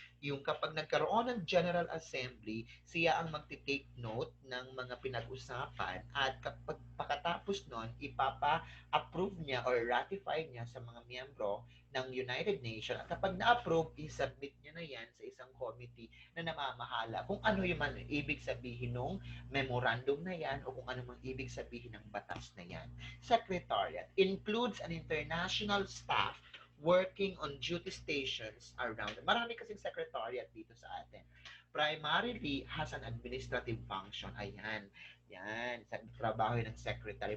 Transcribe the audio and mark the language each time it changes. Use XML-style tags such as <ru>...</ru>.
<tl>Yung kapag nagkaroon ng General Assembly, siya ang magti-take note ng mga pinag-usapan at kapag pagkatapos nun, ipapa-approve niya or ratify niya sa mga miyembro ng United Nations. At kapag na-approve, i-submit niya na yan sa isang committee na namamahala kung ano yung ibig sabihin ng memorandum na yan o kung ano mang ibig sabihin ng batas na yan.</tl> <en>Secretariat includes an international staff working on duty stations around.</en> <tl>Marami kasing secretariat dito sa atin.</tl> <en>Primarily has an administrative function.</en> <tl>Ayan. Yan, sa trabaho ng secretary.</tl>